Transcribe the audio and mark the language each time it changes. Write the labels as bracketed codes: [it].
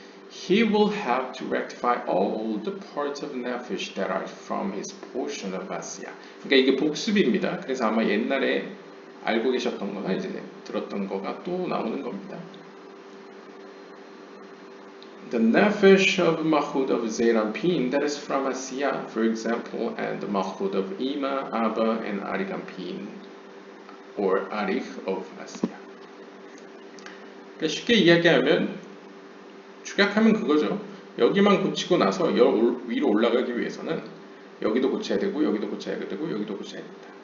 [en] He will have to rectify all the parts of Nefesh that are from his portion of Asiya. [ko] 그러니까 이게 복습입니다. 그래서 아마 옛날에 알고 계셨던 거나 이제 들었던 거가 또 나오는 겁니다. [en] The nefesh of Mahud of Zeirampin that is from Asiya, for example, and the Mahud of Ima, Abba, and Arikampin, or Arich of Asiya. [ko] 그러니까 쉽게 이야기하면 축약하면 그거죠. 여기만 고치고 나서 위로 올라가기 위해서는 여기도 고쳐야 되고 여기도 고쳐야 되고 여기도 고쳐야 된다.